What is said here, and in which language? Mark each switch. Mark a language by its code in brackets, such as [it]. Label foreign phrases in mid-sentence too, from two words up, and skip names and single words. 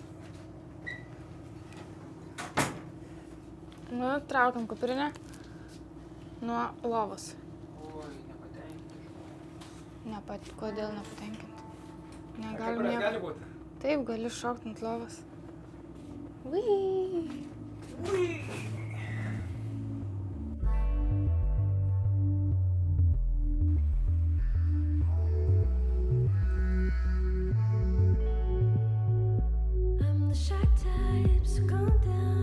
[lt] Nu, traukiam kuprinę nuo lovos. Oi, nepatenkinta. Kodėl nepatenkinti? Kaip Negalim gali nieko. būti? Taip, gali šokti ant lovos. Ui. [en] I'm the shy type, so calm down.